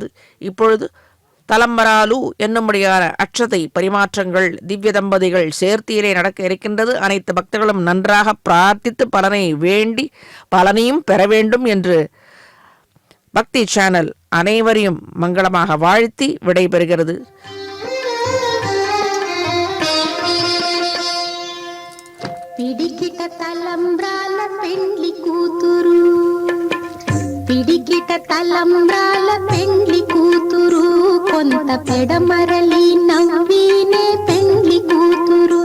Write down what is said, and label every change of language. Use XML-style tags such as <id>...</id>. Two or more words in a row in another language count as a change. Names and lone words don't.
<ta>இப்பொழுது தலம்பராலு என்னும்படியான அக்ஷதை பரிமாற்றங்கள் திவ்ய தம்பதிகள் சேர்த்தியிலே நடக்க இருக்கின்றது. அனைத்து பக்தர்களும் நன்றாக பிரார்த்தித்து பலனை வேண்டி பலனையும் பெற வேண்டும் என்று பக்தி சேனல் அனைவரையும் மங்களமாக வாழ்த்தி விடைபெறுகிறது.</ta> <te>పిడికిట తలంబ్రాల పెండ్లి కూతురు, పిడికిట తలంబ్రాల పెండ్లి కూతురు, కొంత పెడమరలి నవ్వినే పెండ్లి కూతురు.</te>